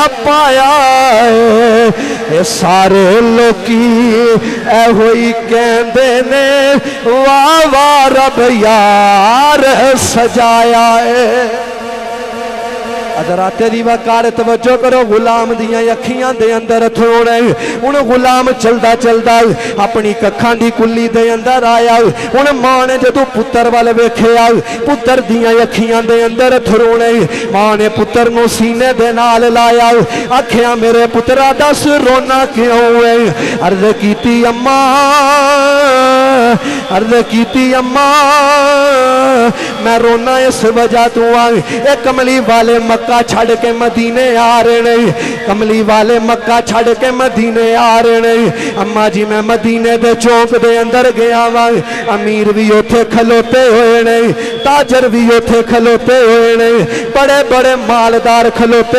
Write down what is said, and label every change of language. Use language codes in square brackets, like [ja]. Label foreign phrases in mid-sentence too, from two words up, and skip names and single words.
[pa] پایا ہے اے سارے لوکی اے ہوئی کہندے نے واہ واہ رب یار سجایا ہے حضرات دی وقار توجہ کرو غلام دیاں اکھیاں دے اندر تھوڑے ان غلام چلدا چلدا اپنی ککھاں دی کلی دے اندر آیا ان ماں نے جدو پتر والے ویکھیا پتر دیاں اکھیاں دے اندر تھوڑے ماں نے پتر نو سینے دے نال لایا آکھیا میرے پترا دس رونا کیوں ہے عرض کیتی اماں عرض کیتی اماں میں رونا اس وجہ تو آ کملی والے مکہ چھڈ کے مدینے آ رہے نہیں کملی والے مکہ چھڈ کے مدینے آ رہے نہیں اماں جی میں مدینے دے چوک دے اندر گیا وا امیر بھی اوتھے کھلوتے ہوئے نہیں تاجر بھی اوتھے کھلوتے ہوئے نہیں بڑے بڑے مالدار کھلوتے